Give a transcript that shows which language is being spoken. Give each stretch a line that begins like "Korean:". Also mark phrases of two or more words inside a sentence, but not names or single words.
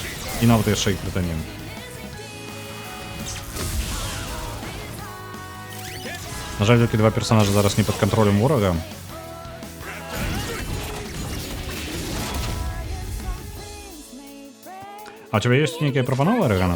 Belarusian: І нават яшчэ і крытанем. На жаль, толькі два персонажа зараз не пад кантролем ворага.
Russian: А у тебя есть некие прапановы, Регана?